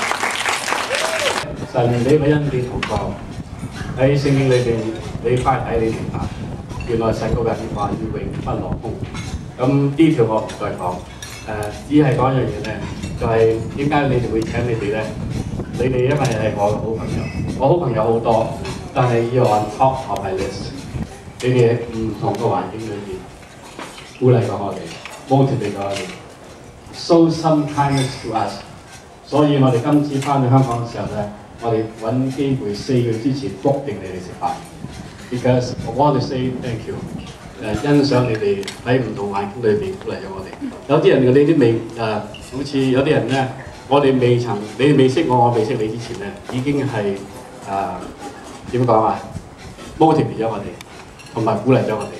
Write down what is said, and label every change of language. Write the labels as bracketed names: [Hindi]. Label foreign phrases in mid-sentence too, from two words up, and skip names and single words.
[Cantonese] 神俾個恩典同在喺聖經裏邊，你翻睇你明白，原來神嗰個話要永不落空。咁呢條我唔再講，只係講一樣嘢咧，就係點解你哋會請你哋咧？你哋因為係我嘅好朋友，我好朋友好多，但係要 [English] on top of my list。 [Cantonese] 你哋唔同嘅環境裏邊鼓勵過我哋 ，motivate 過我哋 ， [English] show some kindness to us。 [Cantonese] 所以我哋今次翻去香港嘅時候咧，我哋揾機會4個月之前 book 定你哋食飯 ， [English] because I want to say thank you。 [Cantonese] 欣賞你哋喺唔同環境裏邊鼓勵咗我哋。有啲人你啲未好似有啲人咧，我哋未曾，你哋未識我，我未識你之前咧，已經係點講啊 motivate 咗我哋，同埋鼓勵咗我哋。